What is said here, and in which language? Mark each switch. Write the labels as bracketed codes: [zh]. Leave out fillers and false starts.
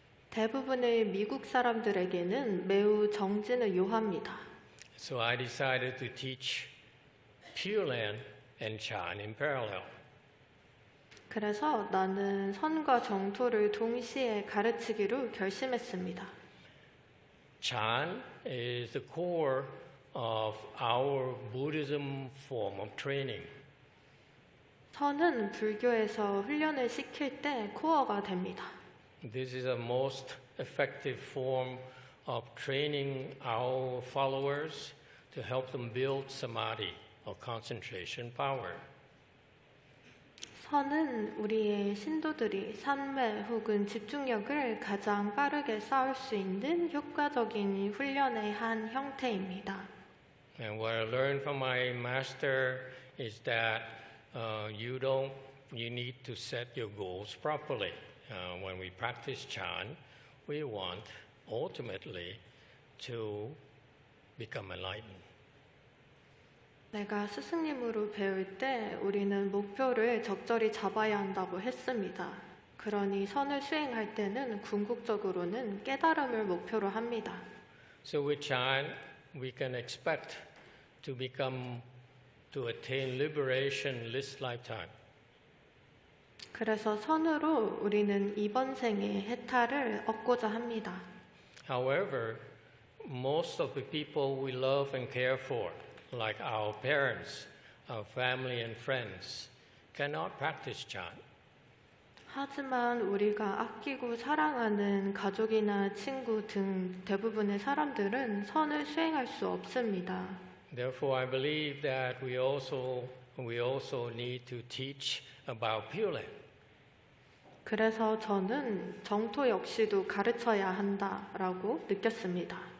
[ko] 대부분의 미국 사람들에게는 매우 정진을 요합니다. [en] So I decided to teach Pure Land and Chan in parallel. [ko] 그래서 나는 선과 정토를 동시에 가르치기로 결심했습니다. [en] Chan is the core of our Buddhism form of training. [ko] 선은 불교에서 훈련을 시킬 때 코어가 됩니다. [en] This is the most effective form of training our followers to help them build samadhi or concentration power. [ko] 선은 우리의 신도들이 산매 혹은 집중력을 가장 빠르게 쌓을 수 있는 효과적인 훈련의 한 형태입니다. [en] And what I learned from my master is that you need to set your goals properly. When we practice Chan, we want ultimately to become enlightened. [ko] 내가 스승님으로 배울 때 우리는 목표를 적절히 잡아야 한다고 했습니다. 그러니 선을 수행할 때는 궁극적으로는 깨달음을 목표로 합니다. [en] So with Chan, we can expect to attain liberation this lifetime. [ko] 그래서 선으로 우리는 이번 생에 해탈을 얻고자 합니다. [en] However, most of the people we love and care for, like our parents, our family and friends, cannot practice Chan. [ko] 하지만 우리가 아끼고 사랑하는 가족이나 친구 등 대부분의 사람들은 선을 수행할 수 없습니다. [en] Therefore, I believe that we also need to teach about Pure Land. [ko] 그래서 저는 정토 역시도 가르쳐야 한다라고 느꼈습니다.